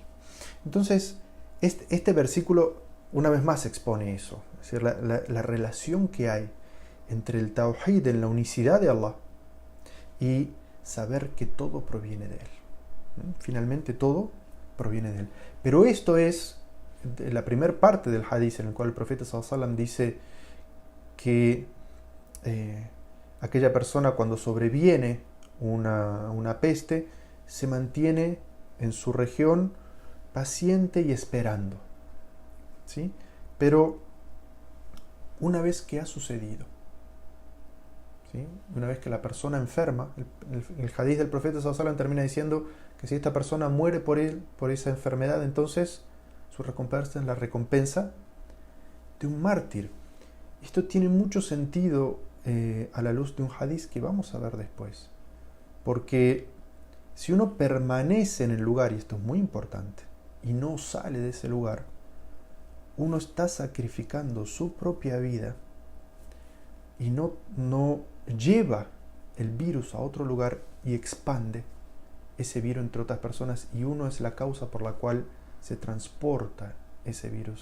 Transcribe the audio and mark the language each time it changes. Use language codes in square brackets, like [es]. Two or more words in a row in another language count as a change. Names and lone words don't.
[es] Entonces, este versículo una vez más expone eso, es decir, la relación que hay entre el tawhid, en la unicidad de Allah, y saber que todo proviene de Él. Finalmente todo proviene de Él. Pero esto es la primera parte del hadith, en el cual el profeta [ar] صلى الله عليه وسلم [es] dice que aquella persona, cuando sobreviene una peste, se mantiene en su región paciente y esperando, ¿sí? Pero una vez que ha sucedido, ¿sí? Una vez que la persona enferma, el hadith del profeta [ar] صلى الله عليه وسلم [es] termina diciendo que si esta persona muere por esa enfermedad, entonces su recompensa es la recompensa de un mártir. Esto tiene mucho sentido a la luz de un hadith que vamos a ver después. Porque si uno permanece en el lugar, y esto es muy importante, y no sale de ese lugar, uno está sacrificando su propia vida y no lleva el virus a otro lugar y expande ese virus entre otras personas, y uno es la causa por la cual se transporta ese virus.